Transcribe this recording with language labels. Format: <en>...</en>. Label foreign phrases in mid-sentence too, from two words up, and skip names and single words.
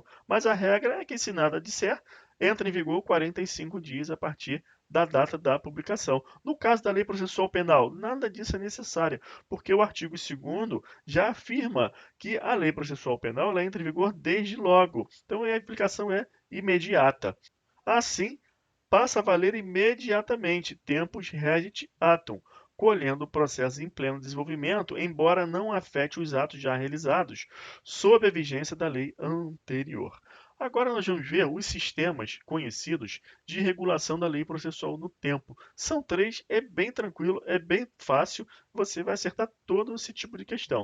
<pt>Mas a regra é que, se nada disser, entra em vigor 45 dias a partir da data da publicação. No caso da lei processual penal, nada disso é necessário, porque o artigo 2º já afirma que a lei processual penal ela entra em vigor desde logo. Então a aplicação é imediata. Assim, passa a valer imediatamente</pt> <la>tempus regit actum,</la> <pt>colhendo o processo em pleno desenvolvimento, embora não afete os atos já realizados, sob a vigência da lei anterior. Agora nós vamos ver os sistemas conhecidos de regulação da lei processual no tempo. São 3, é bem tranquilo, é bem fácil, você vai acertar todo esse tipo de questão.</pt>